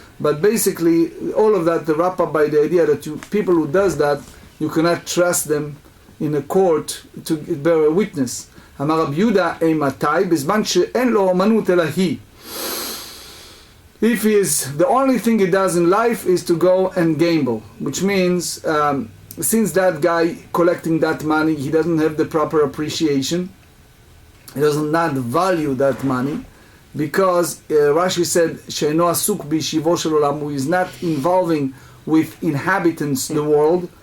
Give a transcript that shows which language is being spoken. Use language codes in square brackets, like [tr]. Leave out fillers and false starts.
[en] But basically, all of that, the wrap up by the idea that people who does that, you cannot trust them in a court to bear a witness. [he] אמר רבי יהודה, אימתי, בזמן שאין לו אומנות אלא היא. [en] If he is, the only thing he does in life is to go and gamble, which means since that guy collecting that money, he doesn't have the proper appreciation, he does not value that money, because Rashi said, [he] "She'eno asuk b'yishivo shel olam," [en] who is not involving with inhabitants the world.